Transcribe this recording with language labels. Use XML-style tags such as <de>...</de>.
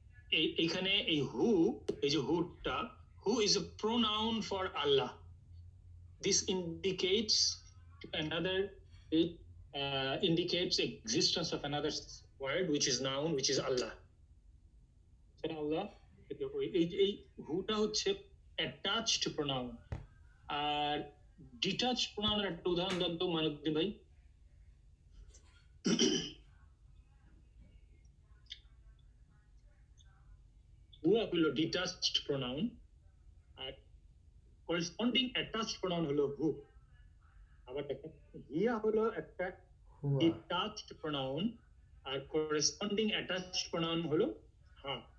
<bn>এইখানে এই হু, এই যে হুটা,</bn> <en>হু is a pronoun for Allah. This indicates another, it indicates existence of another word which is noun, which is Allah.</en> <bn>Allah, এই হুটা হচ্ছে attached pronoun, আর detached pronoun এর একটা উদাহরণ দেন তো মাইনুদ্দিন ভাই। হুয়া হলো detached pronoun, আর corresponding attached pronoun হলো হু। আবার দেখেন, হিয়া হলো একটা হুয়া। detached pronoun, আর corresponding attached pronoun হলো হা।</bn>